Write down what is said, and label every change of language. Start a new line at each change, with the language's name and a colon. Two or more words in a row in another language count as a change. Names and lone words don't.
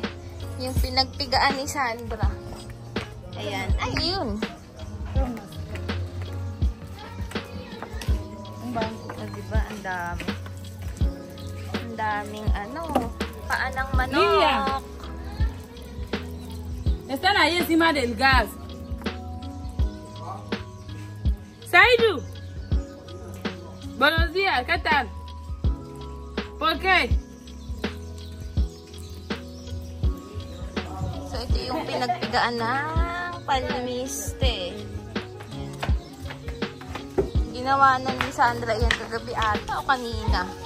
Filipino: Yung pinagpigaan ni Sandra. Ayan. Ay, yun. Diba? Ang dami. Ang daming paa ng manok. Lilia.
Spanish: Están ahí encima del gas. Saidu. Buenos días, ¿qué tal? ¿Por qué?
Filipino: So, ito yung pinagpigaan ng palmiste. Ginawa na ni Sandra yan kagabi ata o kanina.